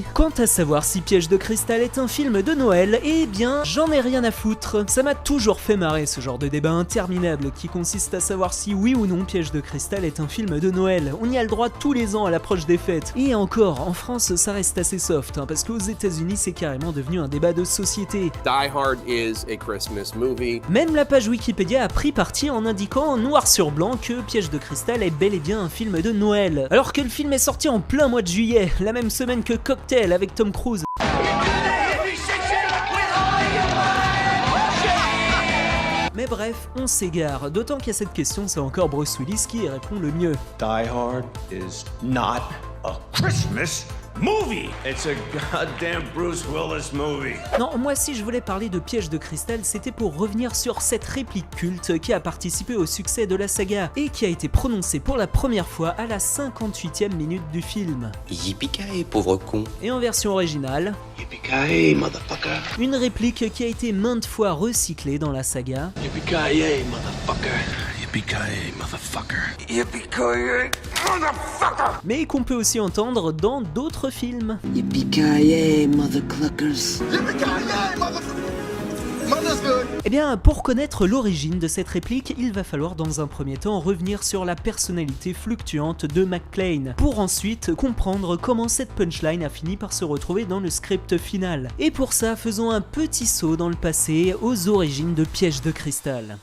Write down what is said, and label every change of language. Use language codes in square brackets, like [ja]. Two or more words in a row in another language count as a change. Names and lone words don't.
[fr] Quant à savoir si Piège de cristal est un film de Noël, eh bien, j'en ai rien à foutre. Ça m'a toujours fait marrer ce genre de débat interminable qui consiste à savoir si oui ou non Piège de cristal est un film de Noël. On y a le droit tous les ans à l'approche des fêtes. Et encore, en France, ça reste assez soft, parce qu'aux États-Unis, c'est carrément devenu un débat de société. [en] Die Hard is a Christmas movie. [fr] Même la page Wikipédia a pris parti en indiquant en noir sur blanc que Piège de cristal est bel et bien un film de Noël. Alors que le film est sorti en plein mois de juillet, la même semaine que Cocktail avec Tom Cruise. Mais bref, on s'égare, d'autant qu'à cette question, c'est encore Bruce Willis qui y répond le mieux. [en] Die Hard is not a Christmas movie. It's a goddamn Bruce Willis movie. [fr] Non, moi si je voulais parler de Piège de cristal, c'était pour revenir sur cette réplique culte qui a participé au succès de la saga et qui a été prononcée pour la première fois à la 58e minute du film. [en] Yippee-ki-yay, [fr] pauvre con. Et en version originale, [en] Yippee-ki-yay, motherfucker. [fr] une réplique qui a été maintes fois recyclée dans la saga. [en] Yippee-ki-yay, motherfucker. Yippee-ki-yay, motherfucker. Yippee-ki-yay, motherfucker. [fr] Mais qu'on peut aussi entendre dans d'autres films. [en] Yippee-ki-yay, mothercluckers. [fr] Eh bien, pour connaître l'origine de cette réplique, il va falloir dans un premier temps revenir sur la personnalité fluctuante de McClane, pour ensuite comprendre comment cette punchline a fini par se retrouver dans le script final. Et pour ça, faisons un petit saut dans le passé, aux origines de Piège de cristal.